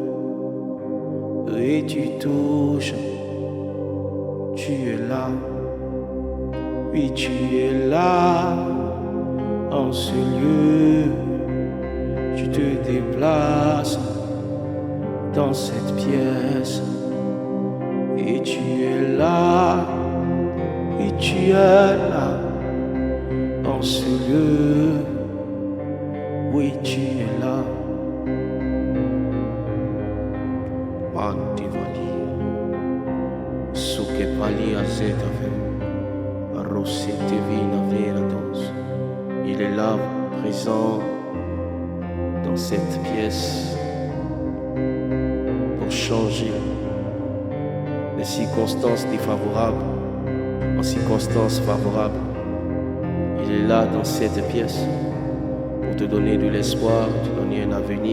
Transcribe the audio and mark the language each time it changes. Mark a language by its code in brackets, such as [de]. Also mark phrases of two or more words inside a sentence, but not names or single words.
[fr] et tu touches, tu es là, oui tu es là, en ce lieu, tu te déplaces dans cette pièce, et tu es là, et tu es là, en ce lieu, oui tu es là. Mantivali, suke pali azetave, rosete vina verados. Il est là, présent dans cette pièce pour changer les circonstances défavorables en circonstances favorables. Il est là dans cette pièce pour te donner de l'espoir, te donner un avenir.